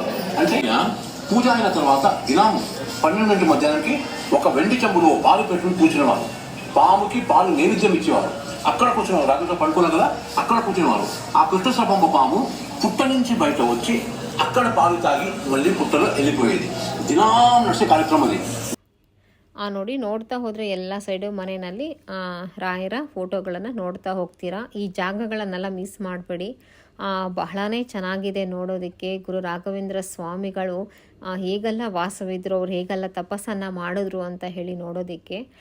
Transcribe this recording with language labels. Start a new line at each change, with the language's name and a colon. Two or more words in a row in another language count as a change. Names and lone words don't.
Telugu: అంటే పూజ అయిన తర్వాత దినం 12 మధ్యాహ్నానికి ఒక వెండి చెంబులో పాలు పెట్టుకుని కూర్చునేవారు. పాముకి పాలు నైవేద్యం ఇచ్చేవారు. అక్కడ కూర్చునేవారు. రాఘవేశ్వరం పడుకున్నారు కదా, అక్కడ కూర్చునేవారు. ఆ కృష్ణసర్పంబ పాము పుట్ట నుంచి బయట వచ్చి అక్కడ పాలు తాగి మళ్ళీ పుట్టలో వెళ్ళిపోయేది. దినం నడిచే కార్యక్రమం అది.
Kannada: ನೋಡಿ ನೋಡ್ತಾ ಹೋದರೆ ಎಲ್ಲ ಸೈಡು ಮನೆಯಲ್ಲಿ ರಾಯರ ಫೋಟೋಗಳನ್ನು ನೋಡ್ತಾ ಹೋಗ್ತೀರಾ. ಈ ಜಾಗಗಳನ್ನೆಲ್ಲ ಮಿಸ್ ಮಾಡಬೇಡಿ. ಬಹಳನೇ ಚೆನ್ನಾಗಿದೆ ನೋಡೋದಕ್ಕೆ. ಗುರು ರಾಘವೇಂದ್ರ ಸ್ವಾಮಿಗಳು ಹೇಗೆಲ್ಲ ವಾಸವಿದ್ರು, ಅವ್ರು ಹೇಗೆಲ್ಲ ತಪಸ್ಸನ್ನು ಮಾಡಿದ್ರು ಅಂತ ಹೇಳಿ ನೋಡೋದಕ್ಕೆ.